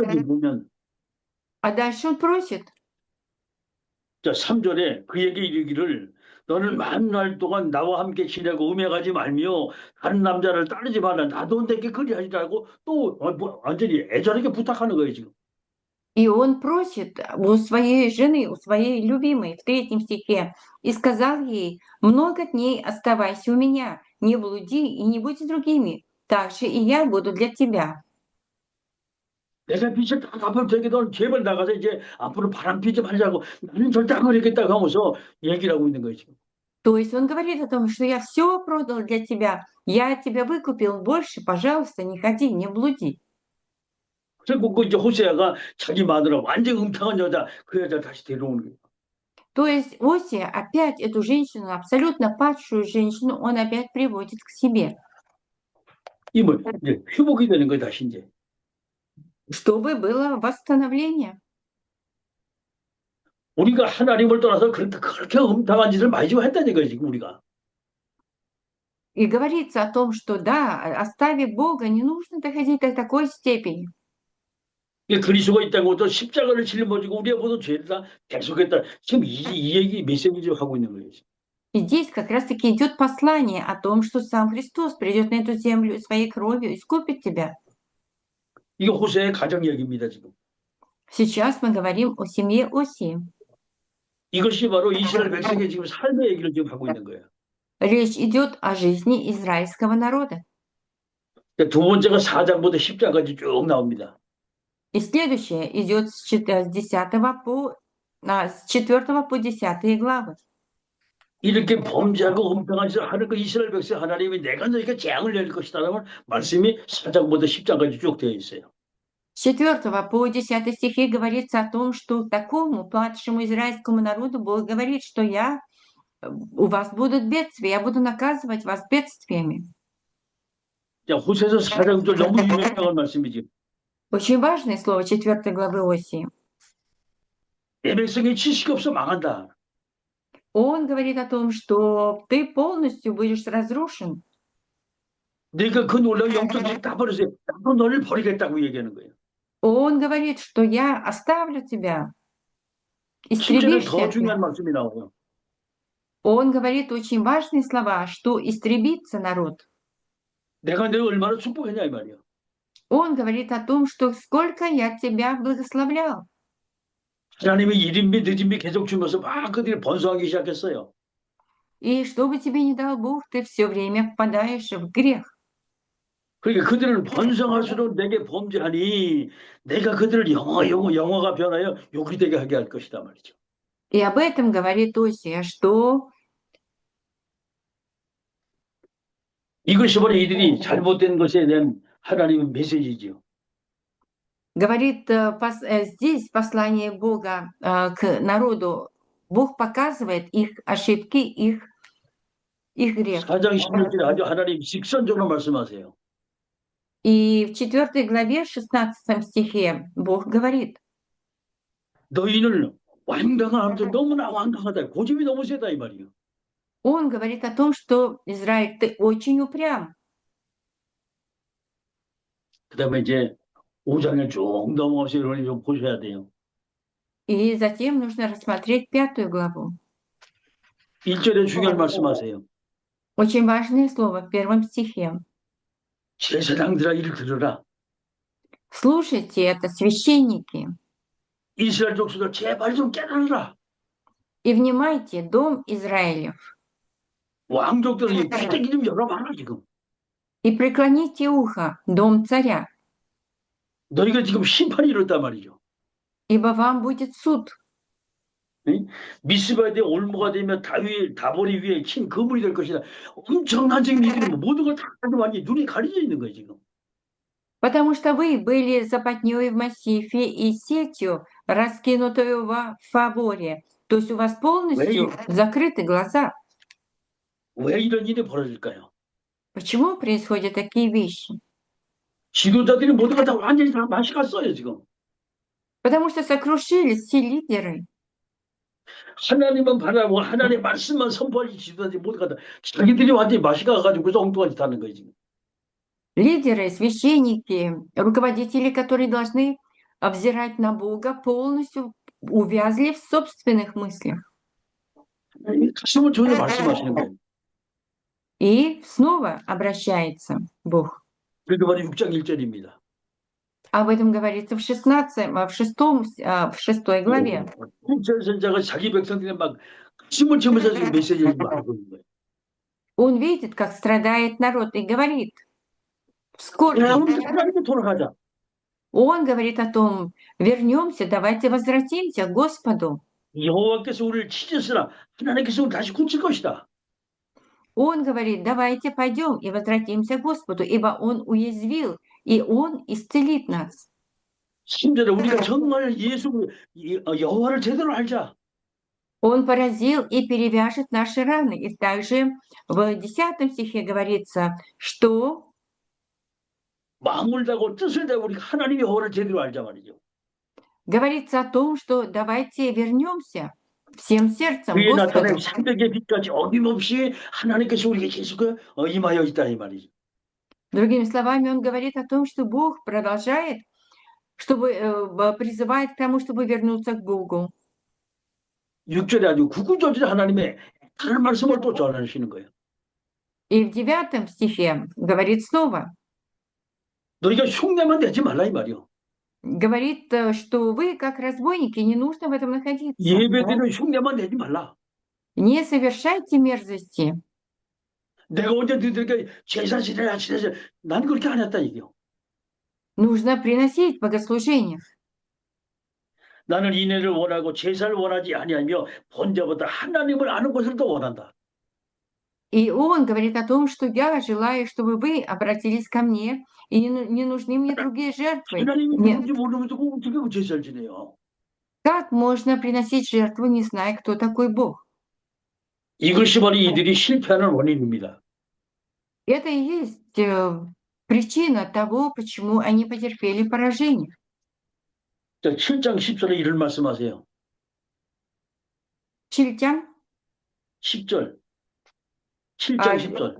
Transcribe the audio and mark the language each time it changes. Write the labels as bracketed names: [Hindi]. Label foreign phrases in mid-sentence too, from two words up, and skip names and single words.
[Korean] 여기 보면. [Russian] А дальше он просит. [Korean] 자, 3절에 그에게 이르기를 너는 만날 동안 나와 함께 지내고 음행하지 말며 다른 남자를 따르지 말라. 나도 내게 그리하지 말고 또 완전히 애절하게 부탁하는 거예요 지금. [Russian] И он просит у своей жены, у своей любимой в 3 стихе, и сказал ей, много дней оставайся у меня, не блуди и не будь с другими, так же и я буду для тебя. [Korean] 내가 빚을 다 갚을 테니까 너는 제발 나가서 이제 앞으로 바람 피지 말자고 나는 절대 안 그러겠다고 하면서 얘기를 하고 있는 거예요 지금. [Russian] То есть он говорит о том, что я все продал для тебя, я тебя выкупил больше, пожалуйста, не ходи, не блуди. [Korean] 그리고 그 이제 호세아가 자기 마누라 완전 음탕한 여자 그 여자 다시 데려오는 거예요. [Russian] То есть Осия опять эту женщину, абсолютно падшую женщину, он опять приводит к себе, [Korean] 이 뭐 이제 회복이 되는 거예요 다시 이제. [Russian] чтобы было восстановление. [Korean] 우리가 하나님을 떠나서 그렇게 음탕한 짓을 많이 지금 했다는 거예요 지금 우리가. [Russian] И говорится о том, что да, оставив Бога, не нужно доходить до такой степени. [Korean] 이게 그리스도가 있다는 것도 십자가를 짊어지고 우리가 모두 죄를 다 대속했다. 지금 이 얘기 메시지 하고 있는 거예요. 지금. [Russian] И здесь как раз-таки идет послание о том, что сам Христос придет на эту землю и своей кровью искупит тебя. [Korean] 이게 호세의 가정 얘기입니다, 지금. [Russian] Сейчас мы говорим о семье Осии. [Korean] 이것이 바로 이스라엘 백성의 지금 삶의 얘기를 지금 하고 있는 거예요. [Russian] Речь идет о жизни израильского народа. [Korean] 두 번째가 4장부터 10장까지 쭉 나옵니다. [Russian] И следующее идет с 4 по 10 главы. [Korean] 이렇게 범죄하고 음탕한 짓을 하는 그 이스라엘 백성 하나님이 내가 너희가 재앙을 내릴 것이다라는 말씀이 4장부터 10장까지 쭉 되어 있어요. [Russian] С 4 по 10 стихи говорится о том, что такому падшему израильскому народу Бог говорит, что у вас будут бедствия, я буду наказывать вас бедствиями. [Korean] 자, 호세서 4장도 너무 유명한 말씀이지. [Russian] Очень важное слово 4 главы Осии. [Korean] 내 백성이 지식이 없어 망한다. [Russian] Он говорит о том, что ты полностью будешь разрушен. [Korean] 내가 그 놀라운 영적 지식 다 버리세요. 나도 너를 버리겠다고 얘기하는 거예요. [Russian] Он говорит, что я оставлю тебя, [Korean] 7절에 [Russian] истребишь [Korean] 더 [Russian] всех. [Korean] 중요한 말씀이 나오고 [Russian] Он говорит очень важные слова, что истребится народ. [Korean] 내가 내가 얼마나 축복했냐 이 말이에요. [Russian] Он говорит о том, что сколько я тебя благословлял. [Korean] 하나님이 이른비 늦은비 계속 주면서 막 그들이 번성하기 시작했어요. [Russian] И что бы тебе ни дал Бог, ты все время впадаешь в грех. [Korean] 그러니까 그들은 번성할수록 내게 범죄하니 내가 그들을 영화가 변하여 욕이 되게 하게 할 것이다 말이죠. [Russian] И об этом говорит Осия, что [Korean] 이것이 바로 이들이 잘못된 것에 대한 하나님의 메시지죠. [Russian] говорит здесь послание Бога к народу. Бог показывает их ошибки, их грех. [Korean] 4장 16절에 아주 하나님 직선적으로 말씀하세요. [Russian] И в 4 главе, 16 стихе Бог говорит: [Korean] 너희는 완강함도 너무나 완강하다. 고집이 너무 세다 이 말이에요. [Russian] Он говорит о том, что Израиль, ты очень упрям. [Korean] 그다음에 이제 5장에 쭉 넘어가서 여러분이 좀 보셔야 돼요. [Russian] И затем нужно рассмотреть 5 главу. [Korean] 1절에 중요한 말씀하세요. [Russian] Очень важное слово в 1 стихе. [Korean] 제사장들아 이를 들으라. [Russian] Слушайте это, священники, [Korean] 이스라엘 족속들 제발 좀 깨달으라. [Russian] и внимайте, дом Израилев, [Korean] 왕족들은 귀때기 좀 열어봐라 지금. [Russian] и преклоните ухо, дом царя, [Korean] 너희가 지금 심판이 이렇단 말이죠. [Russian] ибо вам будет суд. [Korean] 미스바에 올무가 되면 다보리 위에 친 그물이 될 것이다. 엄청난 지금 이들이 모든 걸 다 완전히 눈이 가려져 있는 거예요 지금. [Russian] Потому что вы были западнёй в массифе и сетью, раскинутую в фаворе. То есть у вас полностью закрыты глаза. [Korean] 왜 이런 일이 벌어질까요? [Russian] Почему происходят такие вещи? [Korean] 지도자들이 모두가 다 완전히 다 맛이 갔어요 지금. [Russian] Потому что сокрушились все лидеры. [Korean] 하나님만 바라보고 하나님의 말씀만 선포하지 지도자들이 모두가 다 자기들이 완전히 맛이 가가지고 그래서 엉뚱한 짓 하는 거예요 지금. [Russian] Лидеры, священники, руководители, которые должны взирать на Бога, полностью увязли в собственных мыслях. [Korean] 가슴을 전혀 말씀하시는 거예요. [Russian] И снова обращается Бог. [Korean] 그게 바로 6장 1절입니다. [Russian] Об этом говорится в 6 главе. [Korean] 이스라엘 선자가 자기 백성들이 막 가슴을 치면서 지금 메시지를 하고 있는 거예요. [Russian] Он видит, как страдает народ, и говорит в скорби. [Korean] 하나님께 돌아가자. [Russian] Он говорит о том: вернемся, давайте возвратимся к Господу. [Korean] 여호와께서 우리를 찢으시라. 하나님께서 우리를 다시 고칠 것이다. [Russian] Он говорит: давайте пойдем и возвратимся к Господу, ибо Он уязвил, и Он исцелит нас. [Korean] 10절에 우리가 정말 여호와를 제대로 알자. [Russian] Он поразил и перевяжет наши раны. И также в 10 стихе говорится, что [Korean] 마음을 다고 뜻을 다고 우리가 하나님 여호와를 제대로 알자 말이죠. [Russian] говорится о том, что давайте вернемся всем сердцем [Korean] 그의 [Russian] к [Korean] 나타낸 [Russian] Господу. [Korean] 새벽의 빛까지 어김없이 하나님께서 우리에게 계속 임하여 있다 이 말이죠. [Russian] Другими словами, он говорит о том, что Бог продолжает, чтобы призывает к тому, чтобы вернуться к Богу. [Korean] 6절에 아주 구구절절 하나님의 다른 말씀을 또 전하시는 거예요. [Russian] И в 9 стихе говорит снова, [Korean] 너희가 흉내만 내지 말라 이 말이요. [Russian] говорит, что вы, как разбойники, не нужно в этом находиться. [Korean] 예배드리는 흉내만 내지 말라. [Russian] Не совершайте мерзости. [Korean] 내가 언제 너희들에게 제사 지내라 지내자. 난 그렇게 안 했다 이게요. [Russian] Нужно приносить богослужения. [Korean] 나는 인애를 원하고 제사를 원하지 아니하며 본자보다 하나님을 아는 것을 더 원한다. [Russian] И он говорит о том, что я желаю, чтобы вы обратились ко мне, и не нужны мне другие жертвы. [Korean] 하나님이 [Russian] Нет. [Korean] 누군지 모르면서 어떻게 그 제사를 지내요? [Russian] Как можно приносить жертву, не зная, кто такой Бог? [Korean] 이것이 바로 이들이 실패하는 원인입니다. [Russian] Это и есть причина того, почему они потерпели поражение. [Korean] 자, 7장 10절에 이런 말씀하세요. Чильтян 10절. 7장 아, 10절.